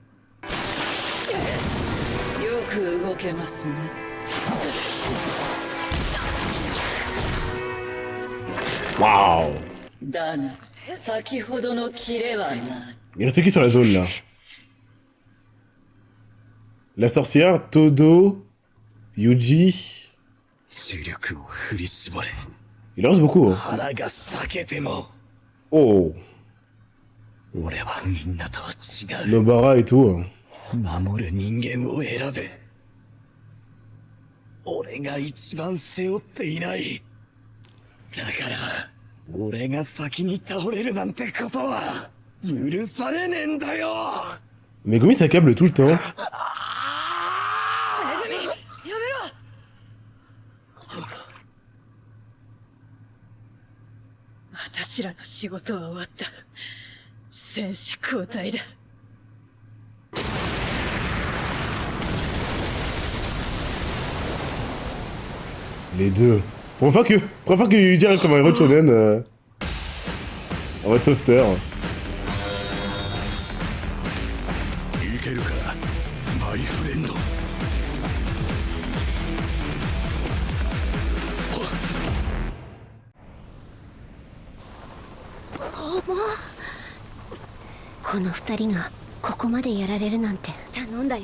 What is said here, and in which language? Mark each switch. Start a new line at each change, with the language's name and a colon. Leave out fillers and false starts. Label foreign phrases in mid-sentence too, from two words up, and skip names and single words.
Japanese: よく動けますね。 Waouh. だが先ほどのキレはない。
French: Il reste qui sur la zone là? La sorcière, Todo, Yuji.
Japanese: 主力を振り絞れ。
French: Il en reste beaucoup. Hein.
Japanese: 腹が裂けても。 Oh, 俺はみんなとは違う。
French: Nobara et tout. Hein.
Japanese: 守る人間を選べ。俺が一番背負っていない。だから俺が先に倒れるなんてことは許されねえんだよ。
French: Megumi s'accable tout le temps.
Japanese: 私らの仕事は終わった。戦士交代だ。
French: Les deux. Première fois que Yuji arrive comme un héros de shonen en mode sauveteur.
Japanese: いけるか、
English: my friend.
Japanese: この二人がここまでやられるなんて頼んだよ。